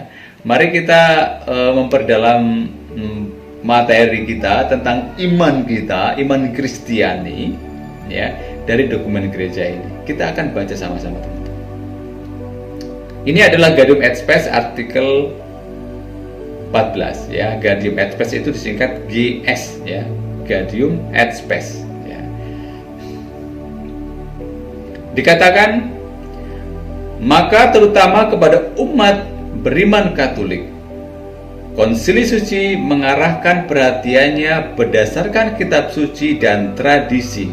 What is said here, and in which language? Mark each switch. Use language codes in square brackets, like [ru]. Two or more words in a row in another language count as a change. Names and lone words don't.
[id] Mari kita memperdalam materi kita tentang iman kita, iman Kristiani, ya, dari dokumen gereja ini. Kita akan baca sama-sama, teman-teman. Ini adalah Gaudium et Spes artikel 14, ya. Gaudium et Spes itu disingkat GS, ya. Gaudium et Spes, ya. Dikatakan, maka terutama kepada umat beriman Katolik, Konsili Suci mengarahkan perhatiannya berdasarkan kitab suci dan tradisi.